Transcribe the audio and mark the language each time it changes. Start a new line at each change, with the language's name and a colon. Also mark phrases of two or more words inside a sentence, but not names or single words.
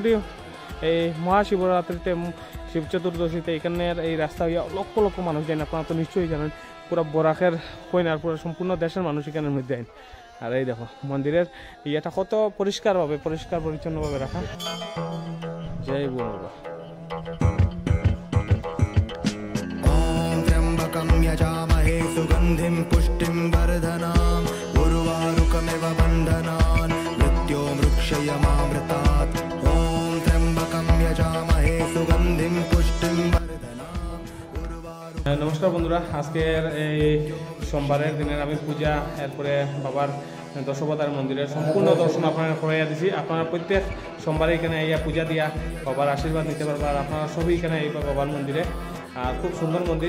Bangla: আর মোটামুটি এই মহাশিবরাত্রিতে শিব চতুর্দশীতে এখানের এই রাস্তা হইয়া লক্ষ লক্ষ মানুষ যায়, আপনারা তো নিশ্চয়ই জানেন। পুরো বরাকের কইনার পুরো সম্পূর্ণ দেশের মানুষ এখানের মধ্যে আইন। আর এই দেখো মন্দিরের ইয়েটা কত পরিষ্কারভাবে পরিষ্কার পরিচ্ছন্নভাবে রাখা। জয় গুরু বাবা।
Sanskrit: ॐ त्र्यम्बकं यजामहे सुगन्धिं पुष्टिं वर्धनाम् उर्वारुकमिव बन्धनान् मृत्योर्मुक्षयमामृतात् ॐ त्र्यम्बकं यजामहे सुगन्धिं पुष्टिं वर्धनाम्
Bangla: নমস্কার বন্ধুরা, আজকের এই সোমবারের দিনের আমি পূজা এরপরে বাবার দশবতার মন্দিরের সম্পূর্ণ দর্শন আপনারা করাইয়া দিছি। আপনারা প্রত্যেক সোমবারে এখানে আইয়া পূজা দিয়া বাবার আশীর্বাদ নিতে পারবেন। আর আপনারা সবই এখানে আইবা বাবার মন্দিরে। আর খুব সুন্দর মন্দির।